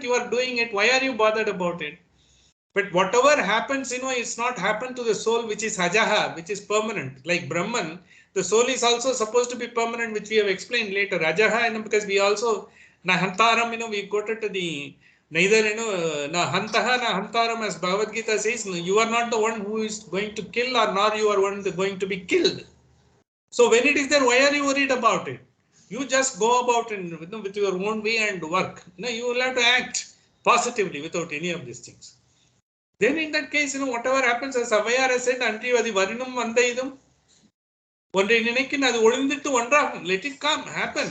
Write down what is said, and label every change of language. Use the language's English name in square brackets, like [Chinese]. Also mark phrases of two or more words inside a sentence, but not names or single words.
[English] You are doing it. Why are you bothered about it? But whatever happens, it's not happened to the soul, which is Ajaha, which is permanent. Like Brahman, the soul is also supposed to be permanent, which we have explained later. Ajaha, because we also [Sanskrit] Na hantaram, [English] we quoted to the neither, [Sanskrit] na hantaha, na hantaram, [English] as Bhagavad Gita says, you are not the one who is going to kill, or nor you are one going to be killed. So when it is there, why are you worried about it? You just go about it with your own way and work. You will have to act positively without any of these things. Then in that case, whatever happens, as Avaya has said, let it come, happen.